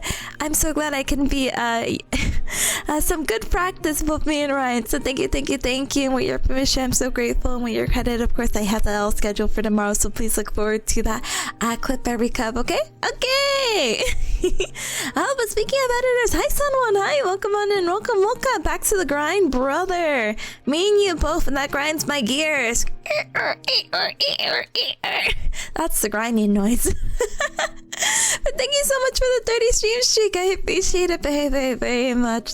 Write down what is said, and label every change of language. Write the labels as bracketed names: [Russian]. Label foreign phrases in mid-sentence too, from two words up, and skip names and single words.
[English] I'm so glad I can be some good practice with me and Ryan. So thank you. And with your permission, I'm so grateful. And with your credit, of course, I have that all scheduled for tomorrow. So please look forward to that clip every cup. Okay. Oh, but speaking of editors, hi Sunwon, hi, welcome on in, welcome back to the grind, brother. Me and you both, and that grinds my gears. That's the grinding noise. But thank you so much for the 30 stream streak. I appreciate it very much.